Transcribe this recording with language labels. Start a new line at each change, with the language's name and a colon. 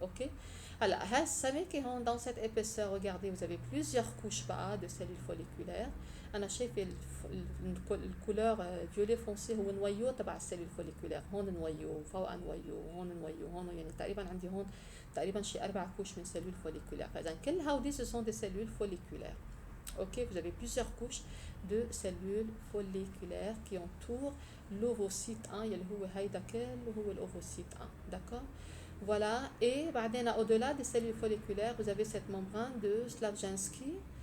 French: اوكي هلا هالسمكه هون dans cette épaisseur regardez vous avez plusieurs couches بقى de cellules folliculaires.
Arabic: انا شايفه الكولور فيولي فونسي هو نويو تبع السيلول فوليكولير. هون نويو فوق نويو هون نويو هون يعني تقريبا عندي هون تقريبا شي 4 couches من cellules folliculaires.
French: فاذا كل هودي ce sont des cellules folliculaires. Ok, vous avez plusieurs couches de cellules folliculaires qui entourent l'ovocyte 1 يلي هو هيدا كله هو الاوفوسيت 1. D'accord. Voilà, et بعدين au-delà des cellules folliculaires, vous avez cette membrane de Slavjanski.